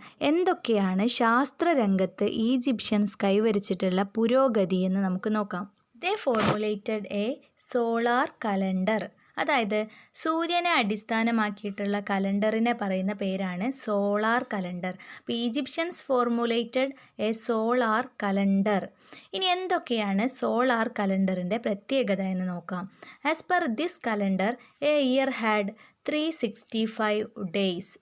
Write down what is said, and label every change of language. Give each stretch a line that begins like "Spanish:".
Malayalam: എന്തൊക്കെയാണ് ശാസ്ത്രരംഗത്ത് ഈജിപ്ഷ്യൻസ് കൈവരിച്ചിട്ടുള്ള പുരോഗതി എന്ന് നമുക്ക് നോക്കാം.
English: They formulated a solar calendar.
Malayalam: അതായത് സൂര്യനെ അടിസ്ഥാനമാക്കിയിട്ടുള്ള കലണ്ടറിനെ പറയുന്ന പേരാണ് സോളാർ കലണ്ടർ. അപ്പോൾ
English: Egyptians formulated a solar calendar.
Malayalam: ഇനി എന്തൊക്കെയാണ് സോളാർ കലണ്ടറിൻ്റെ പ്രത്യേകത എന്ന് നോക്കാം.
English: As per this calendar a year had 365 days.